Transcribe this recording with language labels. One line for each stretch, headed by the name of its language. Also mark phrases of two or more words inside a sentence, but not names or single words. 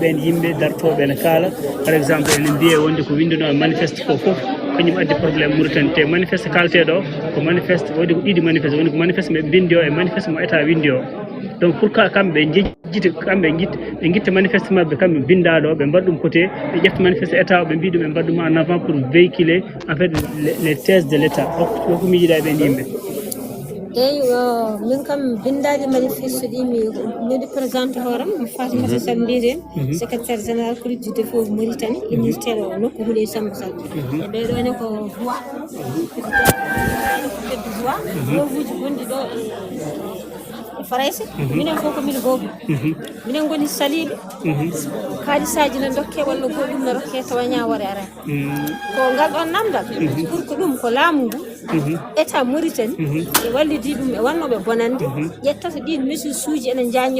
Fula: ɓen yimɓe dartoɓe ene kaala
French: par exemple
Fula: ene mbiye wonde ko winduno e manifeste ko fof kañum addi probléme Mauritanie te manifeste kalteɗo ko manifeste wodi ko ɗiɗi manifeste woni ko manifeste ɓe bindi o e manifeste mo état windi o donc pour kamɓe jejjita kamɓe guitta manifeste mabɓe kamɓe bindaɗo ɓe mbaɗa ɗum côté ɓe ƴefta manifeste état o ɓe mbi ɗum ɓe mbaɗa ɗum
French: en avant pour véhiculer en fait les thèses de l'état
Fula: ko miijiɗa e ɓen yimɓe eyi min kam bindaji manifeste ɗi miɗo présente hooram mi Fatimata Sall mbiyeten
French: secrétaire général collectif de faux Mauritanie unitaire
Fula: o nokku huuɗe Samba Sall e ɓeɗo ne ko voix voix gonɗi ɗo e Farayse minen fof ko miɗo goobi minen goni saliɓe kaalisaji ne dokke walla goɗɗum ne rokke tawa ñawore ara ko ngal ɗon namdal
French: pour que
Fula: ɗum ko laamu ngu état Mauritanie e wallidi ɗum e wannoɓe bonande ƴettata ɗin mesure suuji ene jañña